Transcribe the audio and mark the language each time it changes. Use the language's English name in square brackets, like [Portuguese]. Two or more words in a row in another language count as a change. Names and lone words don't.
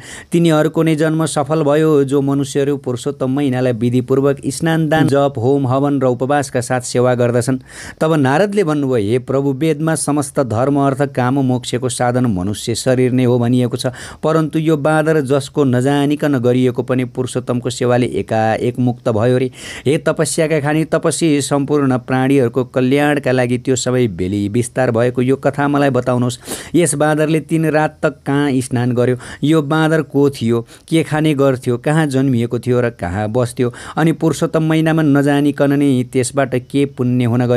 [Nepali] तिनीहरूको नै जन्म सफल भयो जो मनुष्यहरू पुरुषोत्तम महिनालाई विधिपूर्वक स्नान, दान, जप, होम, हवन र उपवासका साथ सेवा गर्दछन्। तब नारदले भन्नुभयो, हे प्रभु, वेदमा समस्त धर्म अर्थ काम मोक्षको साधन मनुष्य शरीर नै हो भनिएको छ, परन्तु यो बाँदर जसको नजानिकन गरिएको पनि पुरुषोत्तमको सेवाले एकाएक मुक्त भयो रे। हे तपस्याका खानी तपस्वी, सम्पूर्ण प्राणीहरूको कल्याणका लागि त्यो सबै बेली विस्तार भएको यो कथा मलाई बताउनुहोस्। यस बाँदरले 3 रात तक कहाँ स्नान गर्यो? यो बाँदर को थियो? के खाने गर्थ्यो? कहाँ जन्मिएको थियो र कहाँ बस्थ्यो? अनि पुरुषोत्तम महिनामा नजानिकन नै त्यसबाट के पुण्य हुन गयो?